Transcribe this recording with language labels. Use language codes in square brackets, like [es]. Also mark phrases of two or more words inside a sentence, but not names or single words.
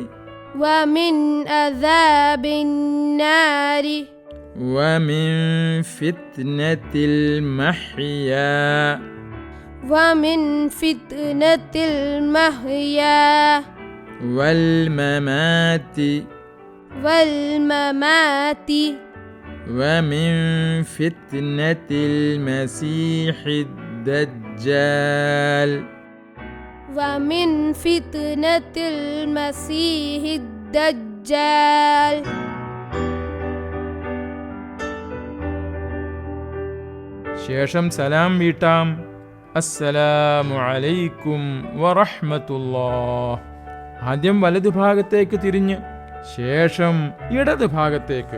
[ar] ومن فتنة المحيا والممات ومن فتنة المسيح الدجال ومن فتنة المسيح الدجال. [ml] ശേഷം സലാം വീട്ടാം. [ar] السلام عليكم ورحمة الله. [ml] ആദ്യം വലതു ഭാഗത്തേക്ക് തിരിഞ്ഞ് ശേഷം ഇടത് ഭാഗത്തേക്ക്.